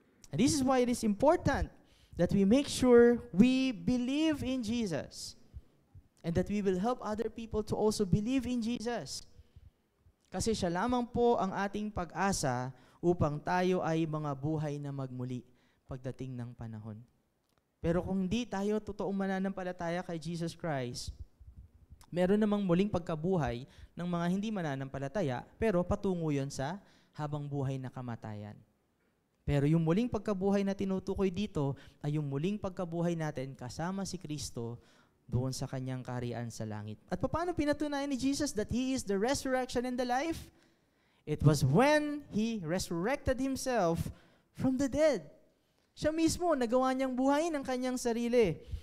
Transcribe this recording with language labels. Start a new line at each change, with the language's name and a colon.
English: And this is why it is important that we make sure we believe in Jesus and that we will help other people to also believe in Jesus.
Filipino: Kasi siya lamang po ang ating pag-asa upang tayo ay mga buhay na magmuli pagdating ng panahon. Pero kung hindi tayo totoong mananampalataya kay Jesus Christ, meron namang muling pagkabuhay ng mga hindi mananampalataya, pero patungo yon sa habang buhay na kamatayan. Pero yung muling pagkabuhay na tinutukoy dito ay yung muling pagkabuhay natin kasama si Kristo doon sa kanyang kaharian sa langit. At paano pinatunayan ni Jesus
English: that He is the resurrection and the life? It was when He resurrected Himself from the dead.
Filipino: Siya mismo, nagawa niyang buhayin ang kanyang sarili.